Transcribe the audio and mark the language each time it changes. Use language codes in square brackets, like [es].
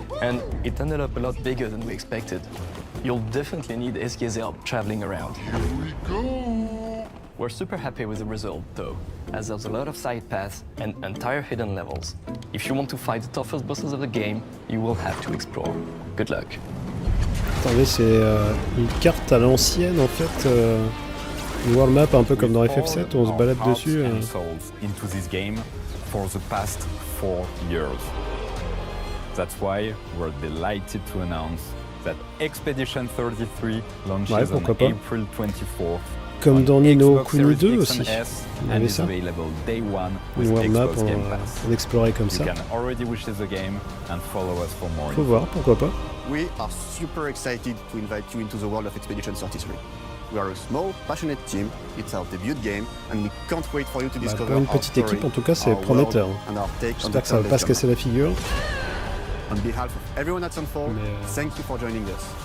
[en] And it ended up a lot bigger than we expected. You'll definitely need SK's help traveling around. Here we go! We're super happy with the result, though, as there's a lot of side paths and entire hidden levels. If you want to fight the toughest bosses of the game, you will have to explore. Good luck. [fr] Attendez, c'est une carte à l'ancienne en fait. Une world map un peu comme dans FF7 où on se balade dessus. [en] Into this game for the past 4 years. That's why we're delighted to announce that Expedition 33 launches on April 24th. [fr] Comme dans Nino Kuni 2 aussi. On avait ça. Une world map, on explorait comme ça. Faut voir, pourquoi pas. [en] We are super excited to invite you into the world of Expedition 33. We are a small, passionate team. It's our debut game, and we can't wait for you to discover [fr] pour une petite équipe, en tout cas, c'est prometteur. J'espère que ça va pas se casser la figure. [en] On behalf of everyone at Sunfall, thank you for joining us.